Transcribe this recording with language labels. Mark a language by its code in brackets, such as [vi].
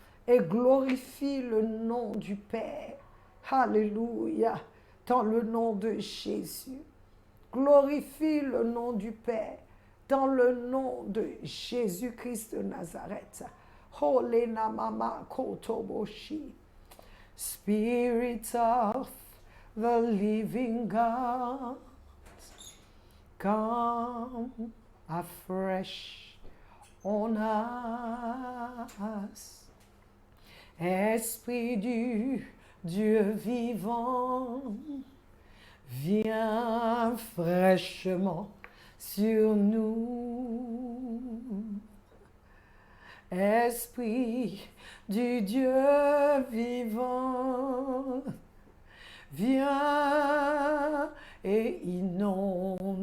[fr] Et glorifie le nom du Père. Alléluia. Dans le nom de Jésus. Glorifie le nom du Père. Dans le nom de Jésus-Christ de Nazareth. Holena mama kotoboshi. [en] Spirit of the living God, come afresh on us. [fr] Esprit du Dieu vivant, viens fraîchement sur nous. Esprit du Dieu vivant, viens et inonde-nous.